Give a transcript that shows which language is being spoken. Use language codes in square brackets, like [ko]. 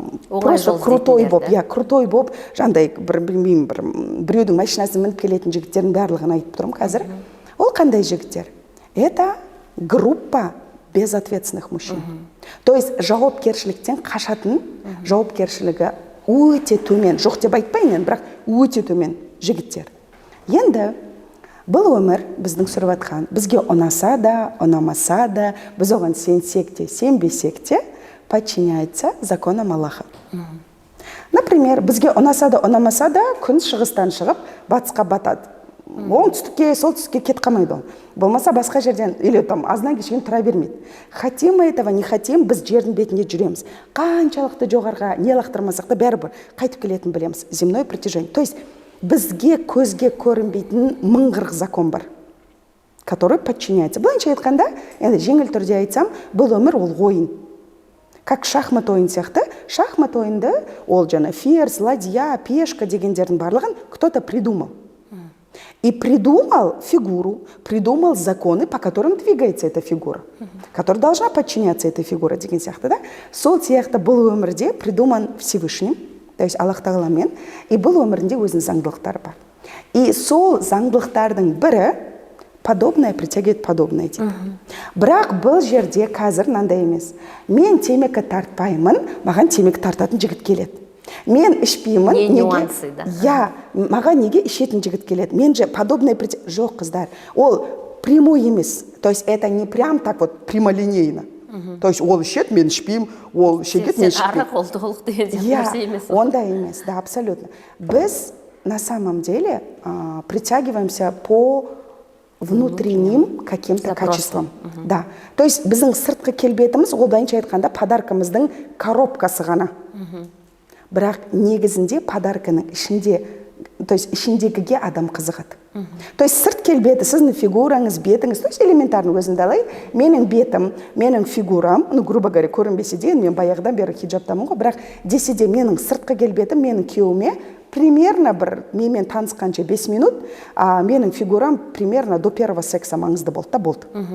[kk] просто крутой боп, крутой боп, жандай біреудің машинасын мініп келетін жігіттердің барлығын айтып тұрмын қазір. Ол қандай жігіттер? [ru] Это группа безответственных мужчин. [kk] То есть жауапкершіліктен қашатын, жауапкершілігі өте төмен, жоқ деп айтпайын, бірақ өте төмен жігіттер. Енді бұл өмір біздің сүріп атқан, бізге ұнаса да, ұнамаса да, біз оған сенсек те, сенбесек те, [ru] подчиняется законам Аллаха. [kk] Например, бізге ұнаса да, ұнамаса да, күн шығыстан шығып, батысқа батады. Оңтүстікке, солтүстікке кет қалмайды ол. Болмаса басқа жерден, или там аздан кешкен тұра бермейді. [ru] Хотим мы этого, не хотим, [kk] біз жердің бетінде жүреміз. Қаншалықты жоғарға не лақтырмасақ та бәрібір қайтып келетін білеміз. [ru] Земное притяжение. [kk] То есть бізге көзге көрінбейтін 1040 закон бар, [ru] который подчиняется. [kk] Былайынша айтқанда, енді жеңіл түрде айтсам, бұл өмір ол ойын. Как шахмат ойын сияқты, шахмат ойынды ол жаңа ферзь, ладья, пешка дегендердің барлығын [ru] кто-то придумал. И придумал фигуру, придумал законы, по которым двигается эта фигура, которая должна подчиняться этой фигуре [kk] деген сияқты, [ru] да? [kk] Сол сияқты бұл өмірде [ru] придуман Всевышним, то есть [kk] Аллах Тағаламен, и бұл өмірінде өзінің заңдылықтары бар. И сол заңдылықтардың бірі [ru] подобное притягивает подобное [kk] дейді. Бірақ бұл жерде қазір мынандай емес. Мен темекі тартпаймын, маған темекі тартатын жігіт келеді. Мен ішпеймін, [ru] нюансы, да. [kk] Я, маған неге ішетін жігіт келеді. Мен же подобное жоқ, қыздар. Ол прямой емес. [ru] То есть это не прям так вот прямолинейно. [kk] То есть ол ішет, мен ішпеймін, ол ішет, мен ішпеймін. Арақ ол толық деген нәрсе емес. Ондай емес, да, [ru] абсолютно. Біз на самом деле притягиваемся по внутренним каким-то качествам. Да. [kk] То есть біздің сыртқы келбетіміз, ол былайынша айтқанда подаркамыздың коробкасы ғана. Бірақ негізінде подарканың ішінде, то есть ішіндегіге адам қызығады. То есть сырт келбеті, сіздің фигураңыз, бетіңіз, то есть элементарно өзінде алай, менің бетім, менің фигурам, [ru] ну, грубо говоря, [kk] көрінбесе де, мен баяғыдан бері хиджабтамын ғой, бірақ десе де менің сыртқы келбетім, менің күйеуіме примерно бір, менімен танысқанша 5 минут, а менің фигурам [ru] примерно до первого секса [kk] маңызды болды да болды.